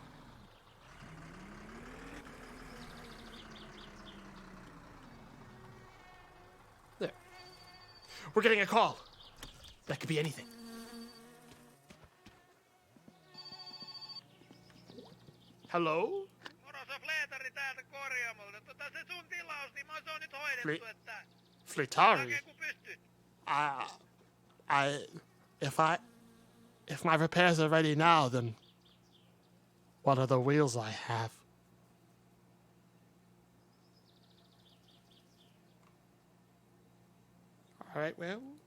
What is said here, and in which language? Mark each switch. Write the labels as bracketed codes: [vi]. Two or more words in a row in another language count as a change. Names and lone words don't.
[en] There. We're getting a call. That could be anything. Hello? [fi] Moro, se on Fleetari täältä korjaamolta. Se sun tilaus, niin se on nyt hoidettu, että... Fleetari? Oikein kun pystyt. [en] If my repairs are ready now, then what are the wheels I have? All right, well,